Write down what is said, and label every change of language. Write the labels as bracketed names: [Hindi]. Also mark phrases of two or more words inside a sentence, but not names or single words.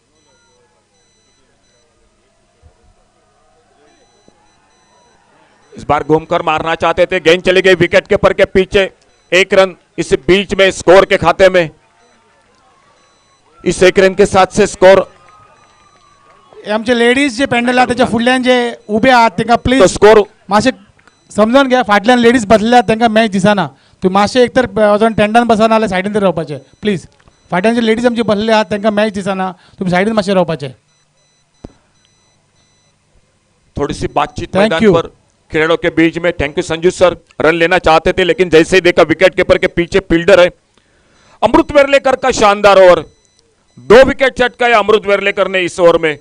[Hindi] इस बार घूमकर मारना चाहते थे, गेंद चली गई विकेट कीपर के पीछे, 1 रन इस बीच में स्कोर के खाते में। इस 1 रन के साथ से स्कोर। [Konkani] आमचे लेडीज जे पेंडल आहात त्याच्या फुडल्यान जे उबे आहात त्यांना तो प्लीज स्कोर मातशे समजून घ्या, फाटल्यान लेडीज बसलेले आहात त्यांना मॅच दिसना, तुम्ही मातशे एकतर अजून टेंडान बसना नाल्यार सायडीन तरी रावपाचे प्लीज। फाटल्यान जे लेडीज आमचे बसलेले आहात त्यांना मॅच दिसना, तुम्ही सायडीन मातशे रावपाचे। [Hindi] थोड़ी सी बातचीत [English] Thank [Hindi] मैदान [English] you. [Hindi] पर खिलाड़ियों के बीच में। [English] thank you [Hindi] संजू सर, रन लेना चाहते थे लेकिन जैसे ही देखा विकेट कीपर के पीछे फील्डर है। अमृत वेरलेकर का शानदार ओवर, 2 विकेट चटकाए अमृत वेरलेकर ने इस ओवर में।